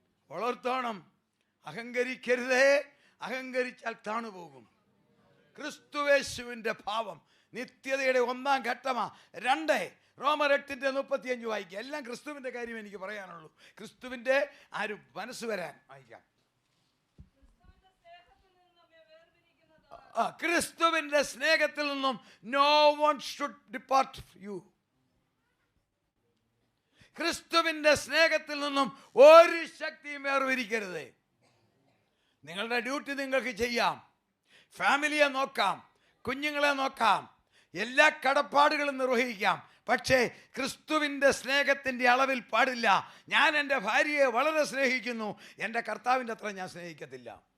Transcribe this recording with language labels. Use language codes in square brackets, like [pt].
[ml] വളർത്തോണം, അഹങ്കരിക്കരുതേ, അഹങ്കരിച്ചാൽ താണുപോകും. ക്രിസ്തുവേശുവിന്റെ ഭാവം നിത്യതയുടെ 1-ാം ഘട്ടമാ. 2 റോമർ 8:35 വായിക്കുക. എല്ലാം ക്രിസ്തുവിന്റെ കാര്യം എനിക്ക് പറയാനുള്ളൂ. ക്രിസ്തുവിന്റെ ആ ഒരു മനസ്സ് വരാൻ വായിക്കാം. ക്രിസ്തുവിന്റെ സ്നേഹത്തിൽ നിന്നും [en] no one should depart you. [ml] ക്രിസ്തുവിന്റെ സ്നേഹത്തിൽ നിന്നും ഒരു ശക്തിയും വേർതിരിക്കരുത്. നിങ്ങളുടെ ഡ്യൂട്ടി നിങ്ങൾക്ക് ചെയ്യാം, ഫാമിലിയെ നോക്കാം, കുഞ്ഞുങ്ങളെ നോക്കാം, എല്ലാ കടപ്പാടുകളും നിർവഹിക്കാം. പക്ഷേ ക്രിസ്തുവിൻ്റെ സ്നേഹത്തിൻ്റെ അളവിൽ പാടില്ല. ഞാൻ എൻ്റെ ഭാര്യയെ വളരെ സ്നേഹിക്കുന്നു, എൻ്റെ കർത്താവിൻ്റെ അത്ര ഞാൻ സ്നേഹിക്കത്തില്ല.